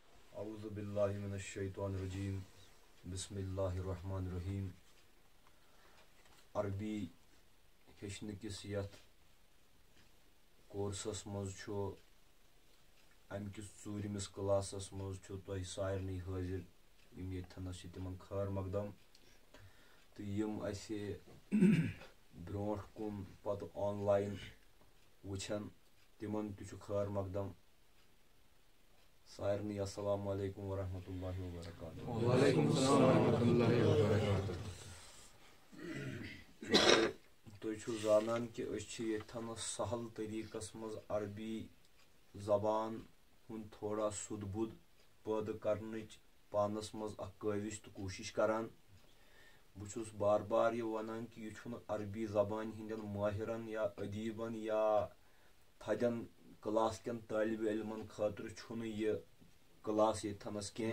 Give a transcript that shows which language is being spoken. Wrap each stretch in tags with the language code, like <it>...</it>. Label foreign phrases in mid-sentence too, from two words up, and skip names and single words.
<ar>اعوذ باللہ من الشیطان الرجیم بسم اللہ الرحمن الرحیم.</ar> <ks>عربی ہیچھنہ کس یتھ کورسس مز چھُ امہ کس ژوٗرمِس کلاسس مز چھُ تۄہہِ سارنٕے حٲضِر یِم ییٚتھنس چھِ تِمن خٲر مقدم تہٕ یِم اَسہِ برونٛٹھ کُن پتہٕ آن لاین وٕچھن تِمن تہِ چھُ خٲر مقدم.</ks> <ar>سارنٕے السلام علیکم ورحمۃ اللہ وبرکاتہ. وعلیکم السلام ورحمۃ اللہ وبرکاتہ.</ar> <ks>تُہۍ چھِو زانان کہ أسۍ چھِ ییٚتھن سہل طریقس منٛز عربی زبان ہُنٛد تھوڑا سُد بُد پٲدٕ کرنٕچ پانس منٛز اکھ کٲوِش تہٕ کوٗشش کران. بہٕ چھُس بار بار یہِ ونان کہ یہِ چھُنہٕ عربی زبانہِ ہٕنٛدٮ۪ن مٲہرن یا ادیٖبن یا تھدٮ۪ن کلاس کٮ۪ن طٲلبہِ علمن خٲطرٕ چھُنہٕ یہِ کلاس ییٚتھنس کینٛہہ.</ks>